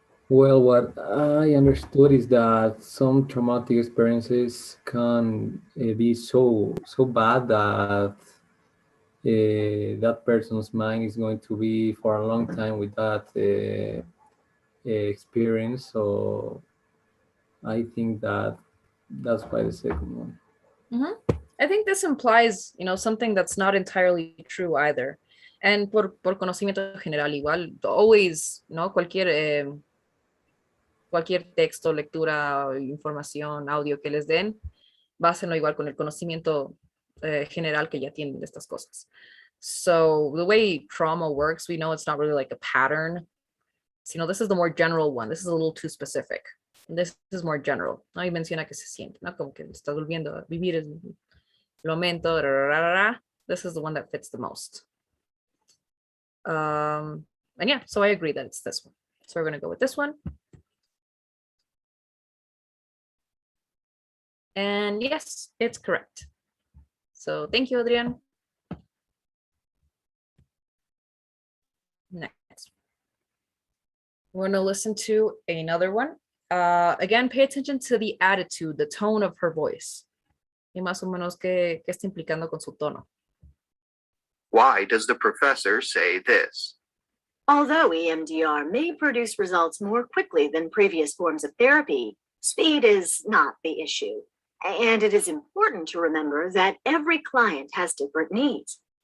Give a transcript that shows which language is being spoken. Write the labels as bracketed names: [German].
[English] Well, what I understood is that some traumatic experiences can be so bad that that person's mind is going to be for a long time with that experience. So I think that's why the second one. I think this implies, something that's not entirely true either. [Spanish] And por conocimiento general igual, always, ¿no? Cualquier texto, lectura, información, audio que les den, básenlo igual con el conocimiento general que ya tienen de estas cosas. [English] So the way trauma works, we know it's not really like a pattern. This is the more general one. This is a little too specific. This is more general. ¿No? [Spanish] Y menciona que se siente, ¿no? Como que estás volviendo a vivir el momento. [English] This is the one that fits the most. And yeah, so I agree that it's this one. So we're going to go with this one. And yes, it's correct. So thank you, Adrian. Next. We're going to listen to another one. Again, pay attention to the attitude, the tone of her voice. [Spanish] Y más o menos qué está implicando con su tono. [English] Why does the professor say this? Although EMDR may produce results more quickly than previous forms of therapy, speed is not the issue. And it is important to remember that every client has different needs.